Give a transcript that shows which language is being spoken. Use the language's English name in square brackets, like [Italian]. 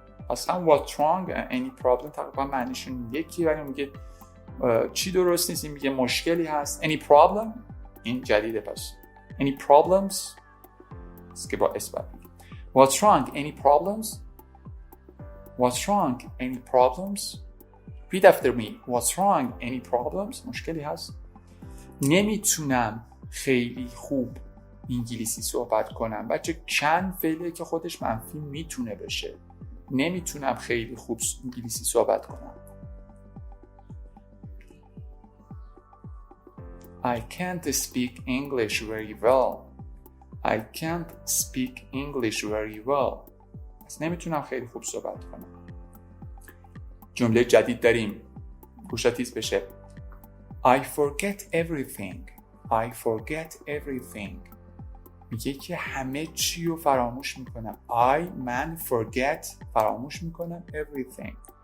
[Persian] اصلا [English] what's wrong any problem [Persian] تقریبا معنیشون یکی، ولی میگه چی درست نیست. این میگه مشکلی هست. [English] any problem [Persian] این جدیده. پس [English] any problems [Persian] است که با اثبات میگه. [English] what's wrong any problems. repeat after me. what's wrong any problems. [Persian] mشکلی هست. نمیتونم خیلی خوب انگلیسی صحبت کنم. بچه چند فعله که خودش منفی میتونه بشه. نمیتونم خیلی خوب انگلیسی صحبت کنم. [English] I can't speak English very well. [Persian] پس نمیتونم خیلی خوب صحبت کنم. جمله جدید داریم. گوشا تیز بشه. [English] I forget everything. [Persian] میگه که همه چی رو فراموش میکنم. من forget فراموش میکنم everything.